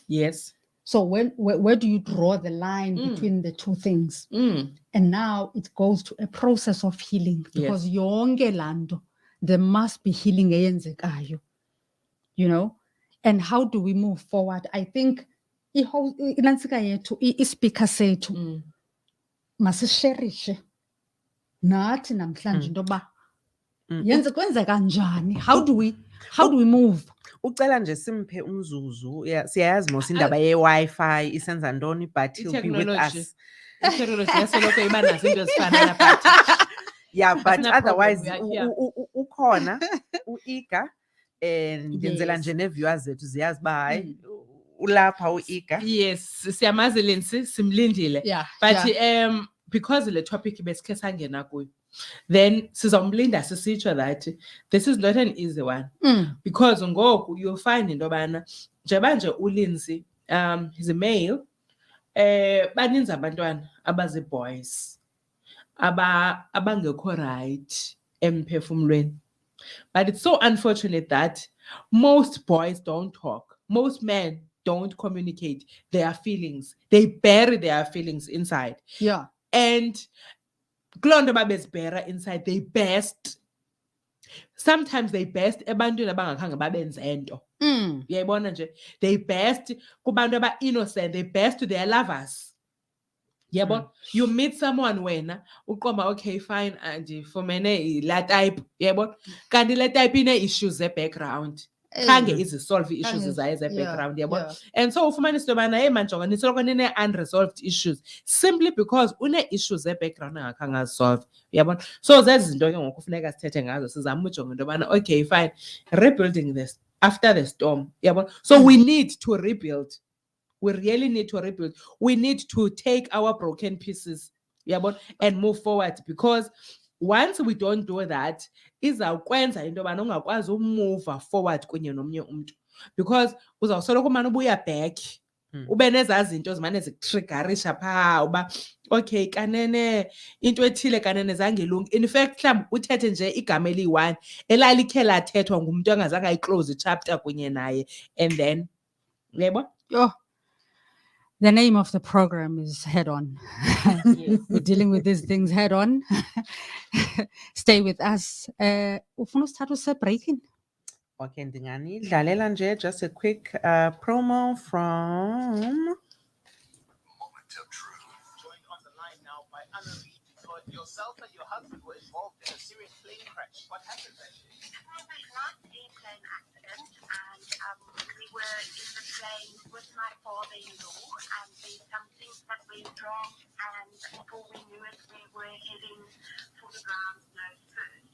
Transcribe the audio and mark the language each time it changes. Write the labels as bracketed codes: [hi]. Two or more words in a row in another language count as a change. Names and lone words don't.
[en] Yes. So where do you draw the line between the two things? And now it goes to a process of healing, because [xh] yonke laa nto, [en] there must be healing eyenzekayo, you know. And how do we move forward? I think [xh] inantsika yethu ispeaker sethu masisherishe nathi namhlanje into yoba yenze kwenzeka njani. [en] How do we move? [xh] Ucela nje simphe umzuzu. Siyayazi mos indaba ye-Wi-Fi isenza ntoni, [en] but he'll be with us. [xh] Technology yasoloko iba nazo into ezifana napha. [en] Yeah, but no otherwise problem, we are here. [xh] ukhona u-Ika ndenzela nje ne-viewers zethu ziyazi uba hayi ulapha u-Ika. Yes, siyamazi Lindsay, simlindile. [en] Yeah, but because [xh] le topic besikhe sangena kuyo, [en] then [xh] sizomlinda sisitsho [en] that this is not an easy one. Because ngoku you'll find [xh] into yobana njengoba nje [en] uLindsay he's a male, [xh] baninzi abantwana abazi-boys abangekho right emphefumlweni. [en] But it's so unfortunate that most boys don't talk. Most men don't communicate their feelings. They bury their feelings inside. Yeah. And [xh] kuloo nto babezibhera [en] inside, they best. Sometimes they best [xh] ebantwini abangakhange babenze nto. Uyayibona nje. [en] They best [xh] kubantu aba-innocent. [en] They best to their lovers. [xh] Yebo, [en] you meet someone [xh] wena uqomba [en] okay fine [xh] andifumene la type, yebo, kanti le type ine-issues ze-background khange izisolve ii-issues zayo ze-background, yebo. And so ufumanisa into yobana hey manjonga nisoloko nine-unresolved [en] issues simply because [xh] une-issues ze-background angakhange azisolve, uyabona. So zezi zinto ke ngoku kufuneka sithethe ngazo, sizama ujonga into yobana [en] okay fine, rebuilding this after the storm, [xh] yabo. [en] So we need to rebuild. We really need to rebuild. We need to take our broken pieces, and move forward, because once we don't do that, [xh] izawukwenza into yobana ungakwazi umove forward kunye nomnye umntu, because uzawusoloko umane ubuya back, ube nezaa zinto zimane zikutriggerisha phaa uba okay kanene into ethile kanene zange ilungi. [en] In fact [xh] mhlawumbi uthethe nje igama eliyi-1 elalikhe lathethwa ngumntu angazange ayiclose chapter kunye naye, [en] and then yebo. The name of the program is Head On. We're dealing with these things head on. Stay with us. Ufuna usithatha use-breaking? Okay, [xh] ndinganidlalela nje [en] just a quick promo from Moment of truth. Joined on the line now by Anna-Lee. Yourself and your husband were involved in a serious plane crash. What happened then? Well, we had a plane accident, and we were in the plane with my father-in-law, and some things that went wrong, and before we knew it, we were heading for the ground nose first.